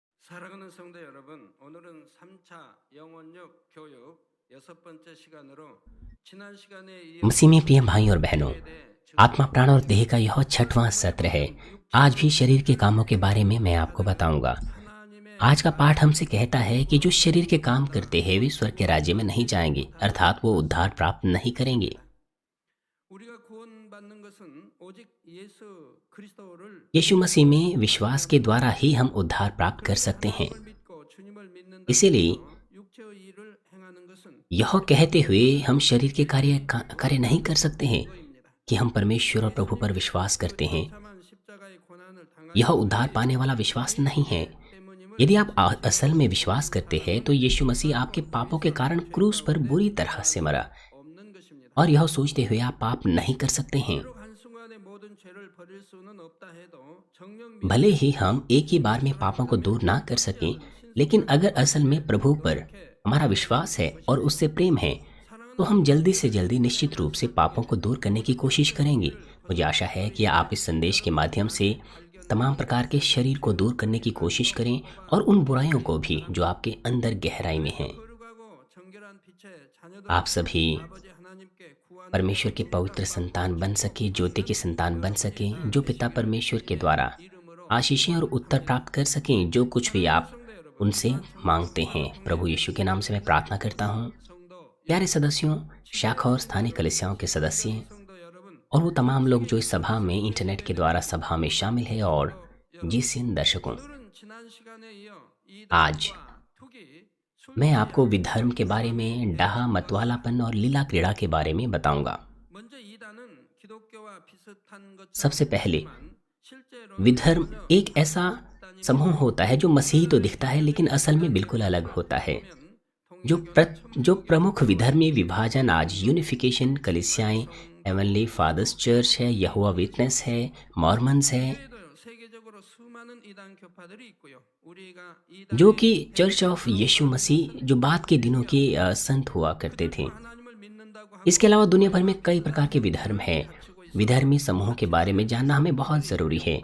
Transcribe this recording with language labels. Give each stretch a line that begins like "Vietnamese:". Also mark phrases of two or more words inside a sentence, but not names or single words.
Korean: 사랑하는 성도 여러분, 오늘은 3차 영혼력 교육 여섯 번째 시간으로 지난 시간에 이어
Hindi: मसीह में प्रिय भाई और बहनों,
Korean: 육체에 대해
Hindi: आत्मा प्राण और देह का
Korean: 증거했습니다.
Hindi: यह छठवां सत्र है।
Korean: 오늘은
Hindi: आज भी
Korean: 육체와
Hindi: शरीर के कामों के बारे में
Korean: 영혼을
Hindi: मैं आपको
Korean: 사랑하는
Hindi: बताऊंगा।
Korean: 하나님의
Hindi: आज का पाठ हमसे कहता है कि जो शरीर के काम
Korean: 나라가
Hindi: करते हैं वे स्वर्ग के राज्य में नहीं जाएंगे, अर्थात वो उद्धार प्राप्त नहीं करेंगे।
Korean: 우리가 구원받는 것은 오직 예수 그리스도를
Hindi: यीशु मसीह में विश्वास के द्वारा ही हम
Korean: 믿음으로뿐입니다.
Hindi: उद्धार प्राप्त कर
Korean: 그렇게
Hindi: सकते हैं।
Korean: 하나님을 믿고 주님을 믿는다고
Hindi: इसीलिए
Korean: 해서 육체의 일을 행하는 것은
Hindi: यह कहते हुए हम शरीर के कार्य नहीं कर सकते हैं
Korean: 증거입니다.
Hindi: कि हम परमेश्वर और प्रभु पर विश्वास
Korean: 그
Hindi: करते हैं।
Korean: 처참한 십자가의 고난을
Hindi: यह
Korean: 당하신
Hindi: उद्धार पाने वाला विश्वास नहीं है। यदि आप असल में विश्वास करते हैं तो यीशु मसीह आपके पापों के कारण क्रूस पर बुरी तरह से मरा,
Korean: 없는 것입니다.
Hindi: और यह सोचते हुए आप पाप नहीं कर सकते हैं।
Korean: 비록 한순간에 모든 죄를 버릴 수는 없다 해도 정녕
Hindi: भले ही हम एक ही बार में पापों को दूर ना कर सकें, लेकिन अगर असल में प्रभु पर हमारा विश्वास है और उससे प्रेम है तो हम जल्दी से जल्दी निश्चित रूप से पापों को दूर करने की कोशिश करेंगे। मुझे आशा है कि आप इस संदेश के माध्यम से तमाम प्रकार के शरीर को दूर करने की कोशिश करें और उन बुराइयों को भी जो आपके अंदर गहराई में हैं।
Korean: 거룩하고 정결한 빛의
Hindi: आप
Korean: 자녀들로서
Hindi: सभी
Korean: 아버지 하나님께 구하는
Hindi: परमेश्वर के पवित्र संतान बन सके, ज्योति के संतान बन सके, जो पिता परमेश्वर के द्वारा
Korean: 이름으로
Hindi: आशीषें और उत्तर प्राप्त कर सकें जो कुछ भी आप
Korean: 성도 여러분,
Hindi: उनसे मांगते हैं। प्रभु यीशु के नाम से मैं प्रार्थना करता हूँ।
Korean: 성도
Hindi: प्यारे सदस्यों, शाखा और स्थानीय कलीसियाओं के सदस्य
Korean: 성도 여러분,
Hindi: और वो तमाम लोग जो इस सभा में इंटरनेट के द्वारा सभा में शामिल है, और जिन दर्शकों,
Korean: 오늘은 지난 시간에 이어
Hindi: आज
Korean: 이단과 투기,
Hindi: मैं आपको
Korean: 술취함,
Hindi: विधर्म के बारे में, डाहा, मतवालापन और लीला क्रीड़ा के बारे में बताऊंगा।
Korean: 먼저 이단은 기독교와 비슷한 것처럼
Hindi: सबसे पहले
Korean: 보이지만 실제로
Hindi: विधर्म
Korean: 전혀
Hindi: एक ऐसा समूह होता है जो मसीही तो दिखता है लेकिन असल में बिल्कुल अलग होता है। जो प्रमुख विधर्मी विभाजन आज यूनिफिकेशन कलीसियाएं, हेवनली फादर्स चर्च है, यहोवा विटनेस है, मॉर्मन्स है,
Korean: 세계적으로 수많은 이단 교파들이 있고요. 우리가
Hindi: जो
Korean: 이단의
Hindi: कि चर्च ऑफ यीशु मसीह जो बाद के दिनों के संत हुआ करते थे।
Korean: 하나님을 믿는다고
Hindi: इसके अलावा दुनिया भर में कई प्रकार के विधर्म हैं। विधर्मी समूहों के बारे में जानना हमें बहुत ज़रूरी है।